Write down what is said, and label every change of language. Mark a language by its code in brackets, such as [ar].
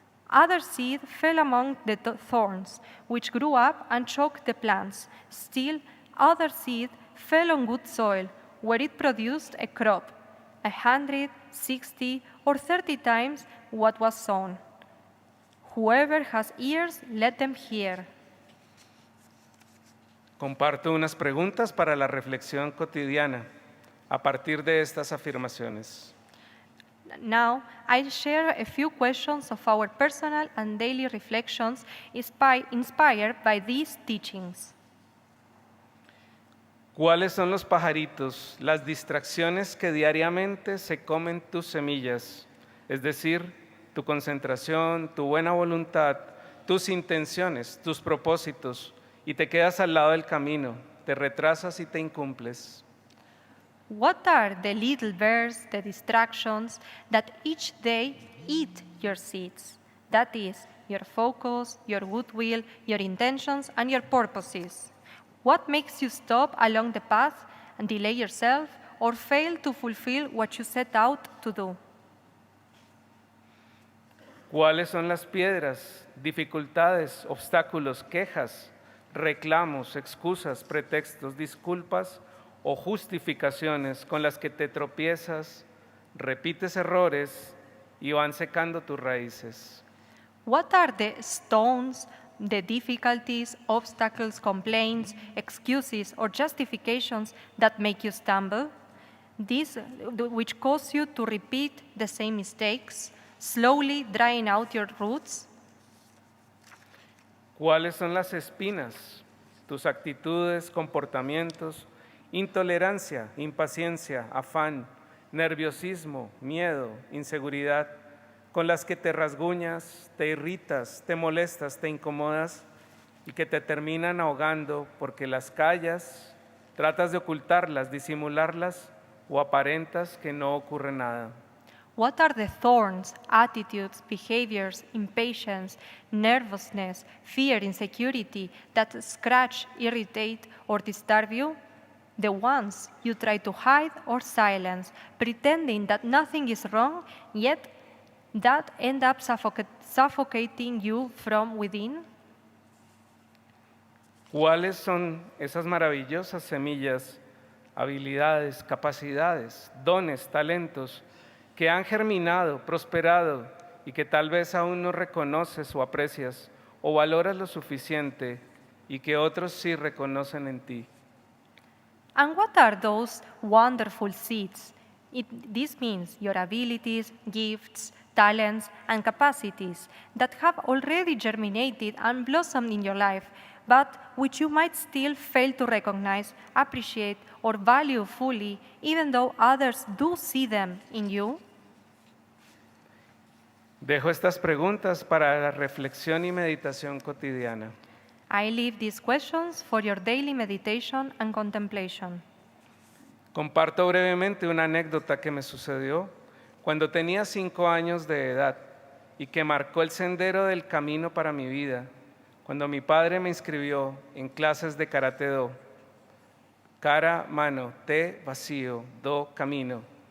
[en] Other seed fell among the thorns, which grew up and choked the plants. Still, other seed fell on good soil, where it produced a crop, 100, 60, or 30 times what was sown. Whoever has ears, let them hear. [es] Comparto unas preguntas para la reflexión cotidiana a partir de estas afirmaciones. [en] Now, I share a few questions of our personal and daily reflections inspired by these teachings. [es] ¿Cuáles son los pajaritos, las distracciones que diariamente se comen tus semillas? Es decir, tu concentración, tu buena voluntad, tus intenciones, tus propósitos, y te quedas al lado del camino, te retrasas y te incumples. [en] What are the little birds, the distractions that each day eat your seeds? That is, your focus, your goodwill, your intentions, and your purposes. What makes you stop along the path and delay yourself or fail to fulfill what you set out to do? [es] ¿Cuáles son las piedras, dificultades, obstáculos, quejas, reclamos, excusas, pretextos, disculpas o justificaciones con las que te tropiezas, repites errores y van secando tus raíces? [en] What are the stones, the difficulties, obstacles, complaints, excuses, or justifications that make you stumble? These which cause you to repeat the same mistakes, slowly drying out your roots? [es] ¿Cuáles son las espinas, tus actitudes, comportamientos, intolerancia, impaciencia, afán, nerviosismo, miedo, inseguridad, con las que te rasguñas, te irritas, te molestas, te incomodas y que te terminan ahogando porque las callas, tratas de ocultarlas, disimularlas o aparentas que no ocurre nada? [en] What are the thorns, attitudes, behaviors, impatience, nervousness, fear, insecurity that scratch, irritate, or disturb you? The ones you try to hide or silence, pretending that nothing is wrong, yet that end up suffocating you from within? [es] ¿Cuáles son esas maravillosas semillas, habilidades, capacidades, dones, talentos que han germinado, prosperado y que tal vez aún no reconoces o aprecias o valoras lo suficiente y que otros sí reconocen en ti? [en] And what are those wonderful seeds? This means your abilities, gifts, talents, and capacities that have already germinated and blossomed in your life, but which you might still fail to recognize, appreciate, or value fully, even though others do see them in you? [es] Dejo estas preguntas para la reflexión y meditación cotidiana. [en] I leave these questions for your daily meditation and contemplation. [es] Comparto brevemente una anécdota que me sucedió cuando tenía 5 años de edad y que marcó el sendero del camino para mi vida, cuando mi padre me inscribió en clases de karate do. Kara, mano, te, vacío, do, camino.